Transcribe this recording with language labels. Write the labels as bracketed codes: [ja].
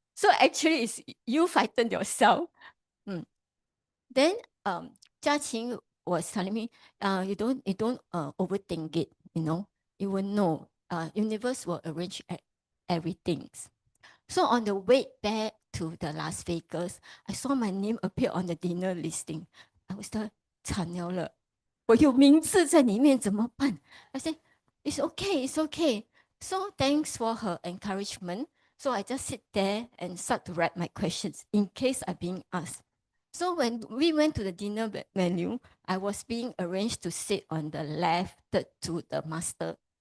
[en] So actually it's you frighten yourself. Then Jiaqi was telling me, you don't overthink it, you know. You will know. Universe will arrange everything. So on the way back to the Las Vegas, I saw my name appear on the dinner listing. I was like, [zh] 惨了，我有名字在里面怎么办? [en] I said, it's okay. So thanks for her encouragement. So I just sit there and start to write my questions in case I'm being asked. So when we went to the dinner menu, I was being arranged to sit on the left to the master.